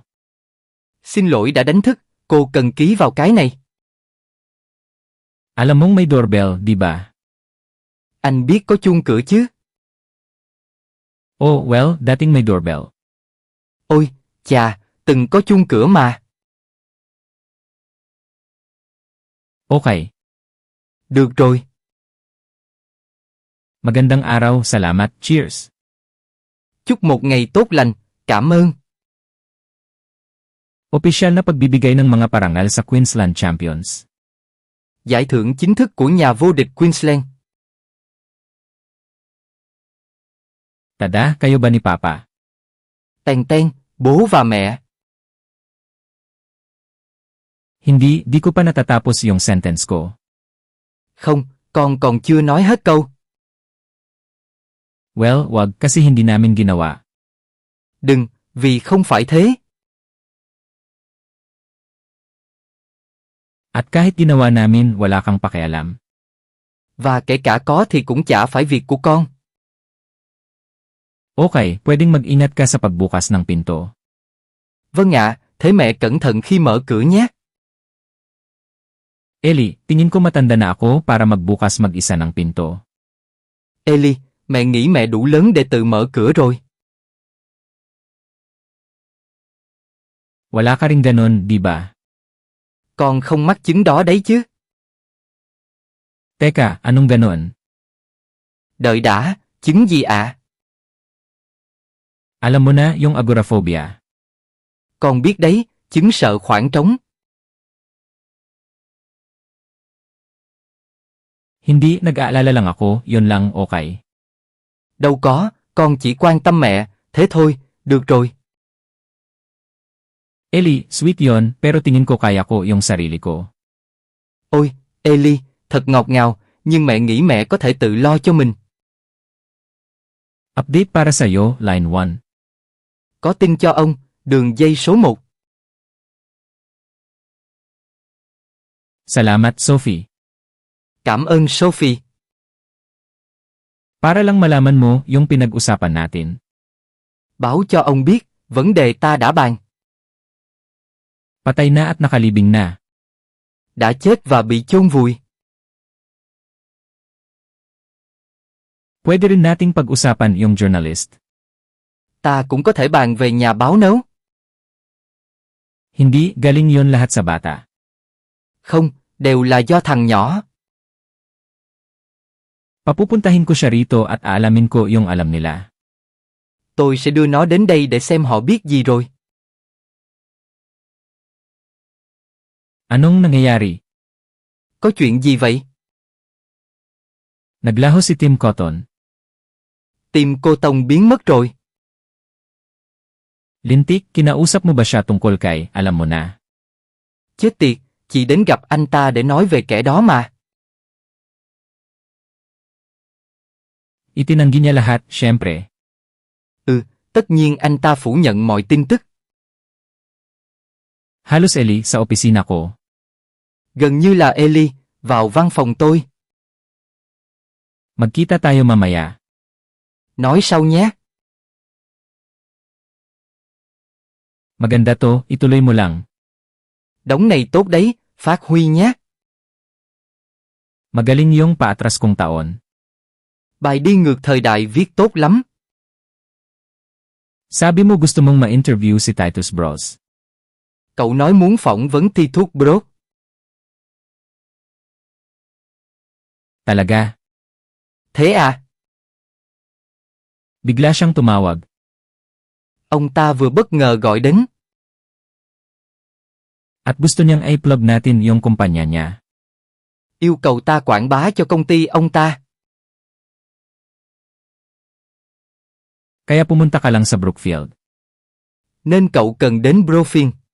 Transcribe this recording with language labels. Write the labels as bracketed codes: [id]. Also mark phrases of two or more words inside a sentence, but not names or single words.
[vi] Xin lỗi đã đánh thức, cô cần ký vào cái này. [tl] Alam mong may doorbell, di ba? [vi] Anh biết có chuông cửa chứ? [en] Oh, well, [tl] dating may doorbell. [vi] Ôi, chà, từng có chuông cửa mà. [tl] Okay. [vi] Được rồi. [tl] Magandang araw, salamat, cheers. [vi] Chúc một ngày tốt lành, cảm ơn. [tl] Opisyal na pagbibigay ng mga parangal sa Queensland Champions. [vi] Giải thưởng chính thức của nhà vô địch Queensland. [tl] Tada, kayo ba ni Papa? [vi] Tèn ten, bố và mẹ. [tl] Hindi, di ko pa natatapos yung sentence ko. [vi] Không, con còn chưa nói hết câu. [tl] Well, wag kasi hindi namin ginawa. [vi] Đừng, vì không phải thế. [tl] At kahit ginawa namin, wala kang pakialam. [vi] Và kể cả có thì cũng chả phải việc của con. [tl] Okay, pwedeng mag-ingat ka sa pagbukas ng pinto. [vi] Vâng ạ, thế mẹ cẩn thận khi mở cửa nhé. [tl] Ellie, tingin ko matanda na ako para magbukas mag-isa ng pinto. [vi] Ellie, mẹ nghĩ mẹ đủ lớn để tự mở cửa rồi. [tl] Wala ka ring ganon, di ba? [vi] Con không mắc chứng đó đấy chứ. [tl] Teka, anong ganon? [vi] Đợi đã, chứng gì ạ? [tl] Alam mo na yung agoraphobia. [vi] Con biết đấy, chứng sợ khoảng trống. [tl] Hindi, nag-aalala lang ako, yun lang, okay. [vi] Đâu có, con chỉ quan tâm mẹ, thế thôi, được rồi. [tl] Ellie, sweet yon, pero tingin ko kaya ko yung sarili ko. [vi] Ôi, Ellie, thật ngọt ngào, nhưng mẹ nghĩ mẹ có thể tự lo cho mình. [tl] Update para sa'yo, line 1. [vi] Có tin cho ông, đường dây số 1. [tl] Salamat, Sophie. [vi] Cảm ơn Sophie. [tl] Para lang malaman mo yung pinag-usapan natin. [vi] Báo cho ông biết, vấn đề ta đã bàn. [tl] Patay na at nakalibing na. [vi] Đã chết và bị chôn vùi. [tl] Pwede rin nating pag-usapan yung journalist. [vi] Ta cũng có thể bàn về nhà báo nấu. [tl] Hindi, galing yon lahat sa bata. [vi] Không, đều là do thằng nhỏ. [tl] Papupuntahin ko siya rito at aalamin ko yung alam nila. [vi] Tôi sẽ đưa nó đến đây để xem họ biết gì rồi. [tl] Anong nangyayari? [vi] Có chuyện gì vậy? [tl] Naglaho si Tim Cotton. [vi] Tim cô Tông biến mất rồi. [tl] Lintik, kinausap mo ba siya tungkol kay, alam mo na? [vi] Chết tiệt, chị đến gặp anh ta để nói về kẻ đó mà. [tl] Itinanggi niya lahat, syempre. [vi] Tất nhiên anh ta phủ nhận mọi tin tức. [tl] Halos Ellie, sa opisina ko. [vi] Gần như là Ellie, vào văn phòng tôi. [tl] Magkita tayo mamaya. [vi] Nói sau nhé. [tl] Maganda to, ituloy mo lang. [vi] Đống này tốt đấy, phát huy nhé. [tl] Magaling yung paatras kong taon. [vi] Bài đi ngược thời đại viết tốt lắm. [tl] Sabi mo gusto mong ma-interview si Titus Bros. [vi] Cậu nói muốn phỏng vấn Titus Bros. [tl] Talaga? [vi] Thế à? [tl] Bigla siyang tumawag. [vi] Ông ta vừa bất ngờ gọi đến. [tl] At gusto niyang i-plug natin yung kumpanya niya. [vi] Yêu cầu ta quảng bá cho công ty ông ta. [tl] Kaya pumunta ka lang sa Brookfield. [vi] Nên cậu cần đến Brookfield.